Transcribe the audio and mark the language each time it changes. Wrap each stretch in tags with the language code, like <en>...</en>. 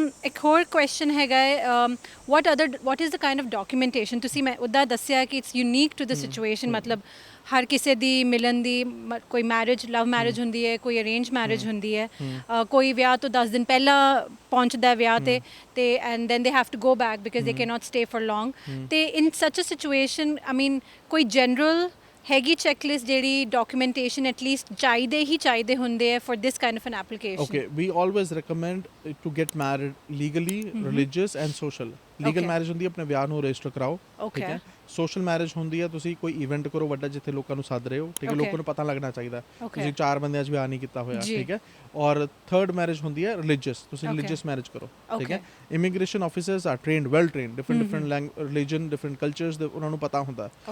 <pa>ਇੱਕ ਹੋਰ</pa> <en>question ਹੈਗਾ ਹੈ, what is the kind of documentation?</en> <pa>ਤੁਸੀਂ ਮੈਂ ਉਹਦਾ ਦੱਸਿਆ ਕਿ</pa> <en>it's unique to the situation,</en> <pa>ਮਤਲਬ ਹਰ ਕਿਸੇ ਦੀ ਮਿਲਣ ਦੀ ਕੋਈ ਮੈਰਿਜ ਲਵ ਮੈਰਿਜ ਹੁੰਦੀ ਹੈ, ਕੋਈ ਅਰੇਂਜ ਮੈਰਿਜ ਹੁੰਦੀ ਹੈ, ਕੋਈ ਵਿਆਹ ਤੋਂ 10 ਦਿਨ ਪਹਿਲਾਂ ਪਹੁੰਚਦਾ ਵਿਆਹ ਤੇ</pa> <en>And then they have to go back because they can not stay for long. ਤੇ in such a situation I mean ਕੋਈ general ਹੈਗੀ checklist ਜਿਹੜੀ documentation at least</en> <pa>ਚਾਹੀਦੇ ਹੁੰਦੇ ਹੈ</pa> <en>For this kind of an application? Okay, we always recommend to get married legally, religious and social.</en> <pa>Legal marriage ਹੁੰਦੀ ਹੈ ਆਪਣੇ ਵਿਆਹ ਨੂੰ ਰਜਿਸਟਰ ਕਰਾਓ, ਠੀਕ ਹੈ। ਸੋਸ਼ਲ ਮੈਰਿਜ ਹੁੰਦੀ ਹੈ ਤੁਸੀਂ ਕੋਈ ਇਵੈਂਟ ਕਰੋ ਵੱਡਾ ਜਿੱਥੇ ਲੋਕਾਂ ਨੂੰ ਸੱਦ ਰਹੇ ਹੋ, ਠੀਕ ਹੈ, ਲੋਕਾਂ ਨੂੰ ਪਤਾ ਲੱਗਣਾ ਚਾਹੀਦਾ ਤੁਸੀਂ 4 ਬੰਦਿਆਂ 'ਚ ਵਿਆਹ ਨਹੀਂ ਕੀਤਾ ਹੋਇਆ, ਠੀਕ ਹੈ। ਔਰ ਥਰਡ ਮੈਰਿਜ ਹੁੰਦੀ ਹੈ ਰਿਲੀਜੀਅਸ, ਤੁਸੀਂ ਰਿਲੀਜੀਅਸ ਮੈਰਿਜ ਕਰੋ, ਠੀਕ ਹੈ।</pa> <en>immigration officers are trained, well trained, different religion, different cultures</en> <pa>ਦੇ ਉਹਨਾਂ ਨੂੰ ਪਤਾ ਹੁੰਦਾ।</pa>